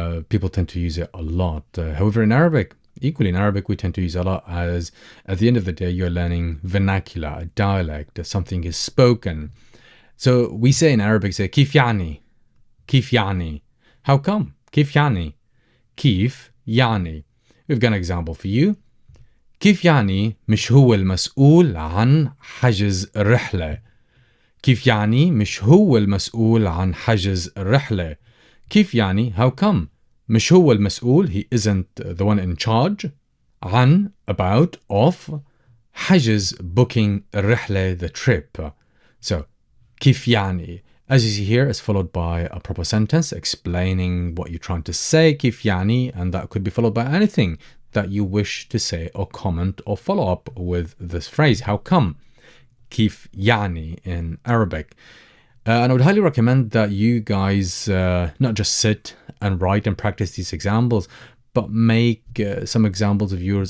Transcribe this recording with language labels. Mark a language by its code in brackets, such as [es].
[en] People tend to use it a lot. However, in Arabic, equally in Arabic, we tend to use it a lot as at the end of the day, you're learning vernacular, a dialect, something is spoken. So we say in Arabic, say, [ar] كيف يعني? كيف يعني? [en] How come? [ar] كيف يعني? كيف يعني? [en] We've got an example for you. [ar] كيف يعني مش هو المسؤول عن حجز الرحلة؟ كيف يعني مش هو المسؤول عن حجز الرحلة؟ كيف يعني [en] how come [ar] مش هو المسؤول, [en] he isn't the one in charge, [ar] عن [en] about of, [ar] حجز [en] booking [ar] الرحلة [en] the trip. So [ar] كيف يعني, [en] as you see here, is followed by a proper sentence explaining what you're trying to say, كيف يعني, and that could be followed by anything that you wish to say or comment or follow up with this phrase, how come. [ar] كيف يعني [en] in Arabic. And I would highly recommend that you guys not just sit and write and practice these examples, but make some examples of yours.